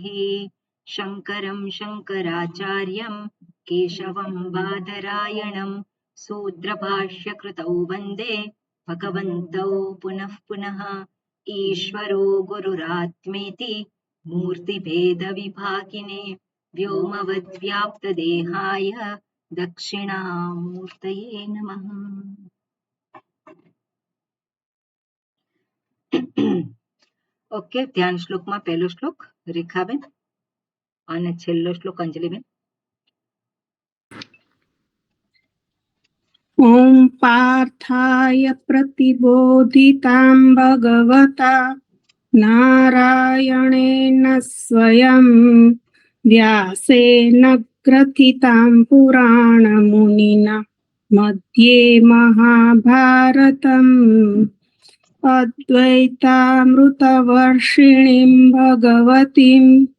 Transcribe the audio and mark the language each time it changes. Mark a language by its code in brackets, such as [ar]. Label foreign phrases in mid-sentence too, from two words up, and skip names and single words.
[sa] शंकरं शंकराचार्यं केशवं बादरायणं सूत्रभाष्यकृतौ वन्दे भगवन्तौ पुनः पुनः। ईश्वरो गुरुरात्मेति मूर्तिभेदविभागिने व्योमवद्व्याप्तदेहाय दक्षिणामूर्तये नमः। [gu] ઓકે, ધ્યાન શ્લોકમાં પહેલો શ્લોક રેખાબેન અને છેલ્લો શ્લોક અંજલિબેન. [sa] ओम पार्थाय प्रतिबोधितां भगवता नारायणेन स्वयं व्यासेन ग्रथितां पुराणमुनिना मध्ये महाभारतम् अद्वैतामृतवर्षिणीं भगवतीम्